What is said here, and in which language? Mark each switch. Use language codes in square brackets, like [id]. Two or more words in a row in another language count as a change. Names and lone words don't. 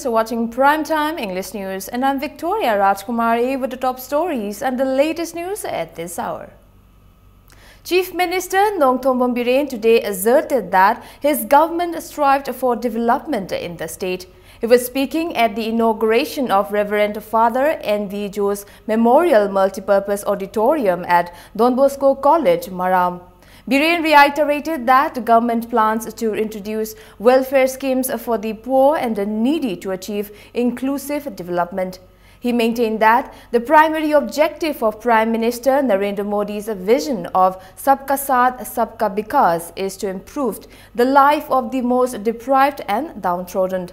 [en] You're watching Primetime English News, and I'm Victoria Rajkumari with the top stories and the latest news at this hour. Chief Minister Nongthombam Biren today asserted that his government strived for development in the state. He was speaking at the inauguration of Reverend Father N.V. Jo's Memorial Multipurpose Auditorium at Don Bosco College, Maram. Biren reiterated that the government plans to introduce welfare schemes for the poor and the needy to achieve inclusive development. He maintained that the primary objective of Prime Minister Narendra Modi's vision of Sabka Saath, Sabka Vikas is to improve the life of the most deprived and downtrodden.